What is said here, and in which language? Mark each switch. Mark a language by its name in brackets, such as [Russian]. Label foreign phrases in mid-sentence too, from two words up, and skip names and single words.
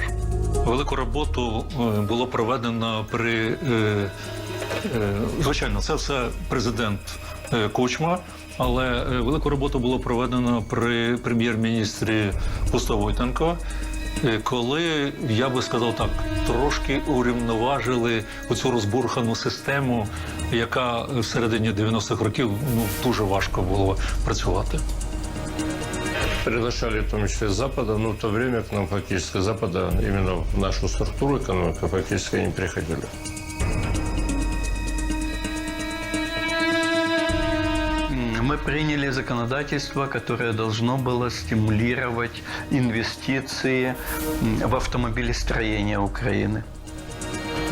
[Ukrainian] Велику роботу було проведено звичайно, це все президент Кучма, але велику роботу було проведено при прем'єр-міністрі Войтенко, коли, я би сказав так, трошки урівноважили оцю розбурхану систему, яка в середині 90-х років дуже важко було працювати. [Russian] Приглашали в том числе с Запада, но в то время к нам фактически с Запада именно в нашу структуру экономики фактически не приходили. Мы приняли законодательство, которое должно было стимулировать инвестиции в автомобилестроение Украины.